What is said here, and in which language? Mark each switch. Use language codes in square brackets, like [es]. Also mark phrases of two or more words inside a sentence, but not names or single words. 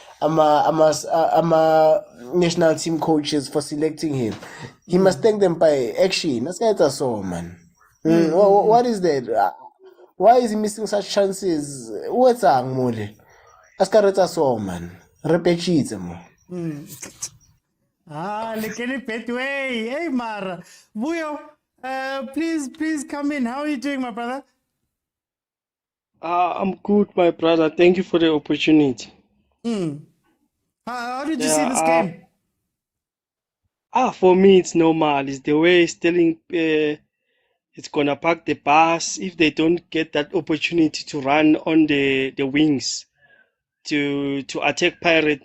[en] National team coaches for selecting him. He must thank them by action. That's so, man. What is that? Why is he missing such chances? What's wrong, Mole? Askareta so, man. Repeat mo. Lekeni Petway. Hey, Mara. Buyo, please come in. How are you doing, my brother? I'm good, my brother. Thank you for the opportunity. How did you see this game? For me, it's normal. It's the way Sterling it's gonna park the bus if they don't get that opportunity to run on the wings to attack Pirate.